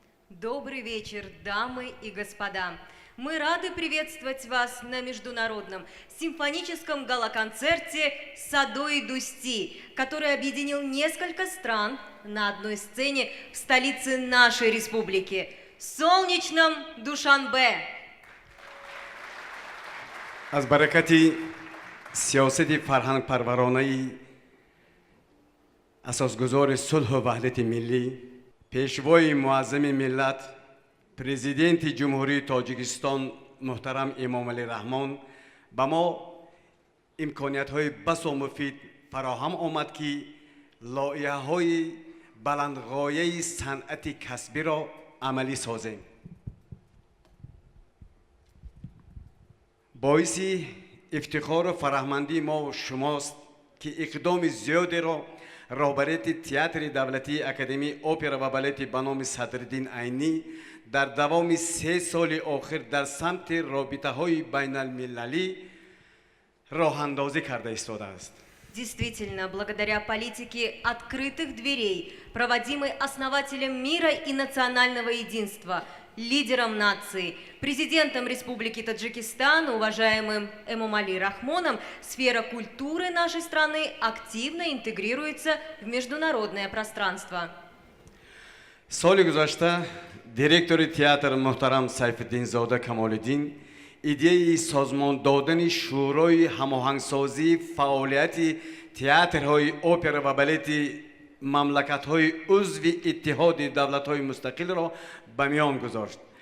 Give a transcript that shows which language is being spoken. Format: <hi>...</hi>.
<ru>Добрый вечер, дамы и господа. Мы рады приветствовать вас на международном симфоническом гала-концерте «Садо и Дусти», который объединил несколько стран на одной сцене в столице нашей республики – солнечном Душанбе.</ru> <tg>аз баракати сиёсати фарҳангпарваронаи асосгузори сулҳу ваҳдати миллӣ, пешвои муаззами миллат, президенти ҷумҳурии тоҷикистон муҳтарам Эмомалӣ Раҳмон ба мо имкониятҳои басо муфид фароҳам омад ки лоиҳаҳои баландғояи санъати касбиро амалӣ созем. боиси ифтихору фараҳмандии мо шумост ки иқдоми зиёдеро роҳбарияти театри давлатии академияи опера ва балети ба номи Садриддин Айнӣ дар давоми 3 соли охир дар самти робитаҳои байналмилалӣ роҳандозӣ карда истодааст.</tg> <ru>Действительно, благодаря политике открытых дверей, проводимой основателем мира и национального единства, лидером нации, президентом Республики Таджикистан, уважаемым Эмомалӣ Рахмоном, сфера культуры нашей страны активно интегрируется в международное пространство.</ru> <tg>соли гузашта директори театр муҳтарам Сайфиддинзода Камолиддин идеяи созмон додани шӯрои ҳамоҳангсозии фаъолияти театрҳои опера ва балети мамлакатҳои узви иттиҳоди давлатҳои мустақилро ба миён гузошт.</tg>